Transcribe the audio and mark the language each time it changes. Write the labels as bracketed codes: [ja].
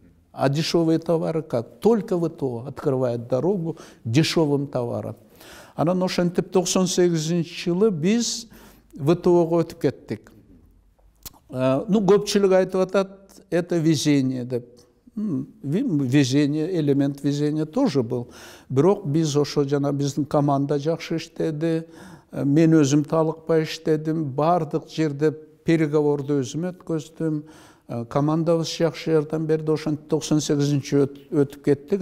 [ru] А дешевые товары как? Только ВТО открывает дорогу дешевым товарам. [ky] Анан ошентип 98 жылы биз ВТО-го өтүп кеттик. Көпчүлүк айтып атат, [ru] это везение [ky] деп. [ru] Везение, элемент везения тоже был. [ky] Бирок биз ошо жана биздин команда жакшы иштеди. Мен өзүм талыкпай иштедим. Бардык жерде переговорду өзүм өткөздүм. Командабыз жакшы жардам берди. Ошентип 98 өтүп кеттик.